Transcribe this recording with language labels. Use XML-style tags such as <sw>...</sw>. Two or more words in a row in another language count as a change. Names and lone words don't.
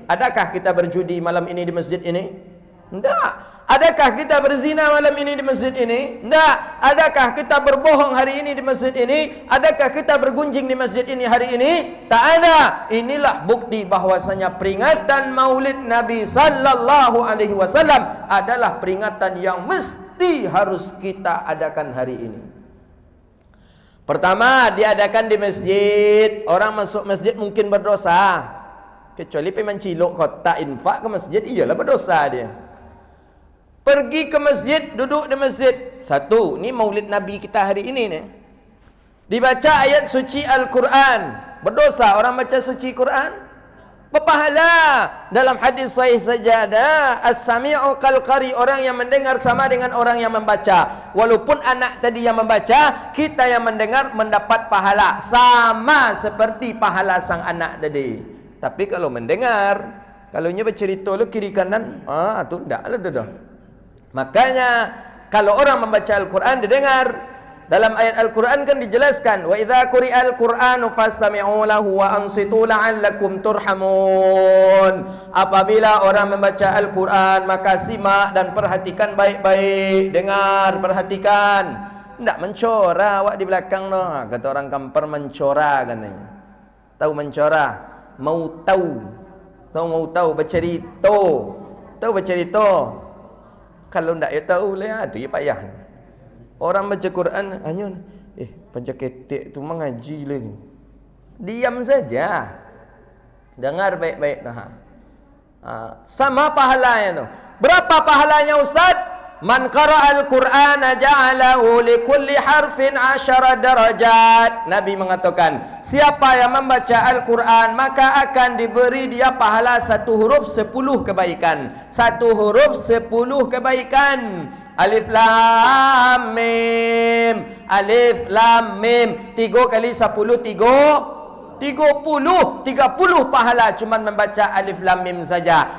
<id>Adakah kita berjudi malam ini di masjid ini? Tidak. Adakah kita berzina malam ini di masjid ini? Tidak. Adakah kita berbohong hari ini di masjid ini? Adakah kita bergunjing di masjid ini hari ini? Tak ada. Inilah bukti bahwasanya peringatan Maulid Nabi</id> <ar>صلى الله عليه وسلم</ar> <id>adalah peringatan yang mesti harus kita adakan hari ini. Pertama, diadakan di masjid. Orang masuk masjid mungkin berdosa. Kecuali pergi menciluk kotak infak ke masjid, iyalah berdosa dia. Pergi ke masjid, duduk di masjid. Satu, ni Maulid Nabi kita hari ini ni. Dibaca ayat suci Al-Quran. Berdosa orang baca suci Quran? Berpahala. Dalam hadis sahih saja ada</id> <ar>السامع كالقارئ,</ar> <id>orang yang mendengar sama dengan orang yang membaca. Walaupun anak tadi yang membaca, kita yang mendengar mendapat pahala sama seperti pahala sang anak tadi. Tapi kalau mendengar, kalau nya bercerita lu kiri kanan, tu ndaklah tu dah. Makanya kalau orang membaca Al-Quran didengar, dalam ayat Al-Quran kan dijelaskan,</id> <ar>وإذا قرئ القرآن فاستمعوا له وأنصتوا لعلكم ترحمون.</ar> <id>Apabila orang membaca Al-Quran, maka simak dan perhatikan baik-baik. Dengar, perhatikan. Tidak mencora awak di belakang no. Kata orang Kampar mencora katanya. Tahu mencora? Mau tahu. Tahu mau tahu bercerita. Tahu bercerita. Kalau tidak ya tahu lah, tu ya payah. Orang baca Quran hanya panca ketek tu mengaji lagi. Diam saja. Dengar baik-baik sama pahalanya tu. Berapa pahalanya Ustaz?</id> <ar>من قرأ القرآن جعله لكل حرف 10 درجات.</ar> <id>Nabi mengatakan, siapa yang membaca Al-Quran maka akan diberi dia pahala 1 huruf 10 kebaikan. 1 huruf 10 kebaikan.</id> <ar>ألف لام ميم. ألف لام ميم.</ar> <id>3 kali 10 30 pahala cuman membaca</id> <ar>ألف لام ميم</ar> <id>saja.</id>